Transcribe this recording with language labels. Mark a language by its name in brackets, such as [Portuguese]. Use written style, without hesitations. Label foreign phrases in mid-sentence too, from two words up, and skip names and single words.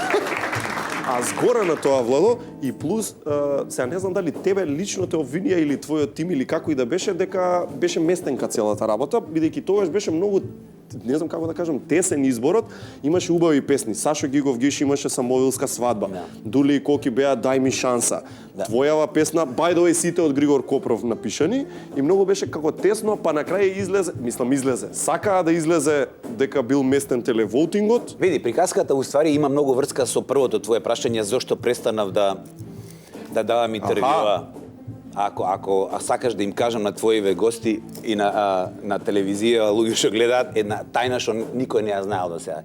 [Macedonian] А згора на тоа, Владо, и плюс, сега не знам дали тебе лично те обвинија или твојот тим или како и да беше, дека беше местенка целата работа, бидејќи тогаш беше многу, не знам како да кажам, тесен изборот, имаше убави песни. Сашо Гигов Гиш имаше Самовилска свадба. Дули и Коки беа Дај ми шанса. Твојава песна By the way сите од Григор Копров напишани и многу беше како тесно, па на крај излезе. Сакаа да излезе дека бил местен телевотингот. Види, приказката уствари има многу врска со првото твое прашање зошто престанав да давам интервјуа. Ако сакаш да им кажам на твоиве гости и на телевизија, луѓе што гледаат, една тајна што никој не ја знаел до сега.